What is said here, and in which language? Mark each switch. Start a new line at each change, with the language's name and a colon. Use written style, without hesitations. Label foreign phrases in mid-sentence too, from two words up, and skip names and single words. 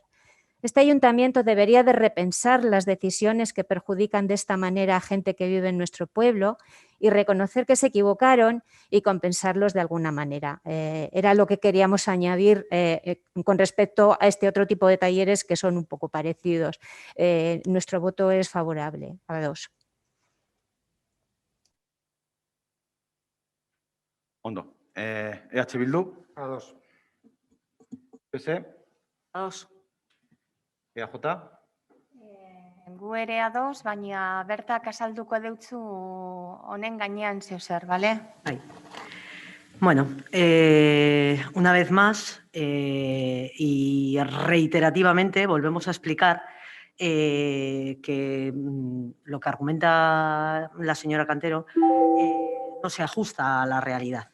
Spanish: Este ayuntamiento debería de repensar las decisiones que perjudican de esta manera a gente que vive en nuestro pueblo y reconocer que se equivocaron y compensarlos de alguna manera. Era lo que queríamos añadir con respecto a este otro tipo de talleres que son un poco parecidos. Nuestro voto es favorable. A 2.
Basque: Ondo. EH Bildu, A2. PS, A2. EAJ, Gu ere A2, baina bertak azalduko deutzu honen gainean zeo zer, bale?
Spanish: Ahí. Bueno, una vez más y reiterativamente volvemos a explicar que lo que argumenta la señora Cantero no se ajusta a la realidad.